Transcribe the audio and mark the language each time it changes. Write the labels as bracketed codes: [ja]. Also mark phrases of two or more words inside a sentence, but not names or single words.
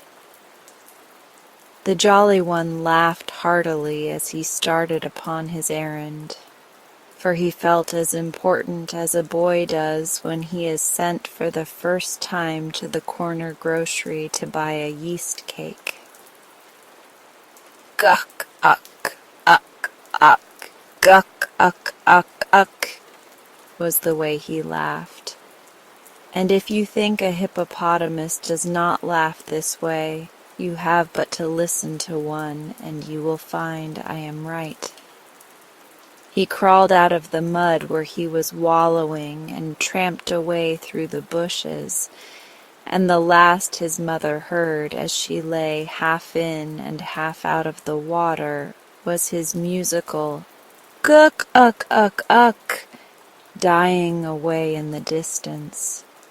[en] The Jolly One laughed heartily as he started upon his errand, for he felt as important as a boy does when he is sent for the first time to the corner grocery to buy a yeast cake. "Guck, uck, uck, uck, guck, uck, uck, uck," was the way he laughed. And if you think a hippopotamus does not laugh this way, you have but to listen to one, and you will find I am right. He crawled out of the mud where he was wallowing and tramped away through the bushes, and the last his mother heard as she lay half in and half out of the water was his musical "Guk uk uk uk" dying away in the distance.